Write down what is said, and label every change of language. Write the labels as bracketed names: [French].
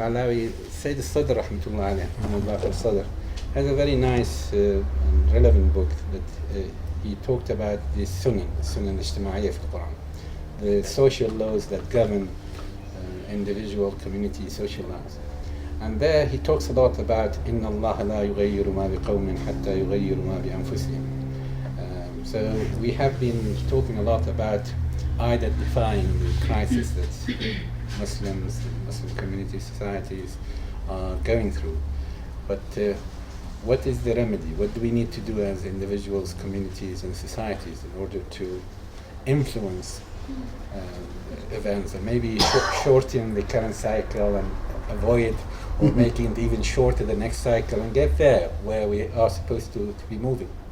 [English] Allawi, Sayyid al-Sadr rahmatullah alayhi, has a very nice and relevant book that he talked about the Sunan al-Ijtima'iyya of the Quran, the social laws that govern individual community social laws. And there he talks a lot about [Arabic] إِنَّ اللَّهَ لَا يُغَيِّرُ مَا بِقَوْمٍ حَتَّى يُغَيِّرُ مَا بِأَنفُسِهِمْ. [English] So we have been talking a lot about identifying the crisis that Muslims, Muslim community societies are going through. But what is the remedy? What do we need to do as individuals, communities and societies in order to influence events and maybe shorten the current cycle and avoid or making it even shorter the next cycle and get there where we are supposed to be moving?